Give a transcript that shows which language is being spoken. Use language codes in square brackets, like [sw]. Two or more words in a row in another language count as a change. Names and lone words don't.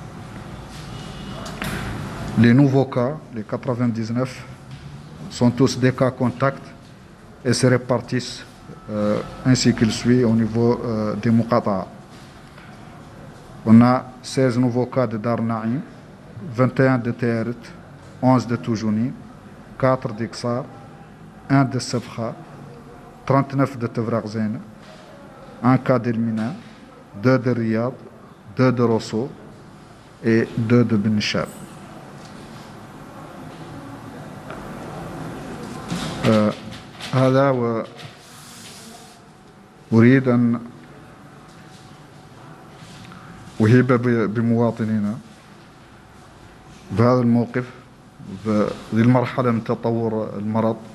[fr] Les nouveaux cas, les 99, sont tous des cas contacts et se répartissent ainsi qu'il suit au niveau des Muqata'a. On a 16 nouveaux cas de Dar Naïm, 21 de Téhérit, 11 de Toujouni, 4 d'Iksar, 1 de Sefkha, 39 de Tevraghzene, 1 cas d'Elmina, 2 de Riyad, 2 de Rosso et 2 de Benishab. [ar] هذا أريد أن أهيب بمواطنينا بهذا الموقف، بهذه المرحلة من تطور المرض،